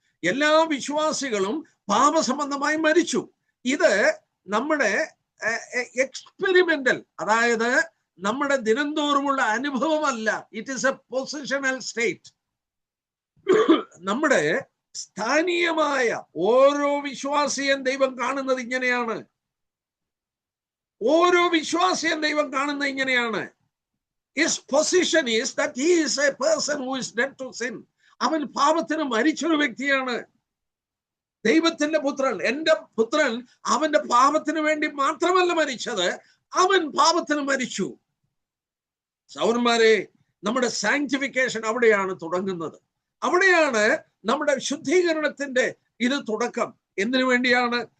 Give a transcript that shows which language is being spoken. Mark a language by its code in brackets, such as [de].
[ml] എല്ലാ വിശ്വാസികളും പാപസംബന്ധമായി മരിച്ചു. ഇത് നമ്മുടെ എക്സ്പെരിമെന്റൽ, അതായത് നമ്മുടെ ദിനംതോറുമുള്ള അനുഭവമല്ല. [en] It is a positional state. [ml] നമ്മുടെ സ്ഥാനീയമായ ഓരോ വിശ്വാസിയും ദൈവം കാണുന്നത് ഇങ്ങനെയാണ്. ഓരോ വിശ്വാസിയും ദൈവം കാണുന്നത് ഇങ്ങനെയാണ്. [en] His position is that he is a person who is dead to sin. [ml] അവൻ പാപത്തിന് മരിച്ചൊരു വ്യക്തിയാണ്. ദൈവത്തിന്റെ പുത്രൻ, എന്റെ പുത്രൻ, അവന്റെ പാപത്തിന് വേണ്ടി മാത്രമല്ല മരിച്ചത്, അവൻ പാപത്തിന് മരിച്ചു. സൗരന്മാരെ, നമ്മുടെ സാങ്ക്ടിഫിക്കേഷൻ അവിടെയാണ് തുടങ്ങുന്നത്. അവിടെയാണ് നമ്മുടെ ശുദ്ധീകരണത്തിന്റെ ഇത് തുടക്കം. എന്തിനു വേണ്ടിയാണ്?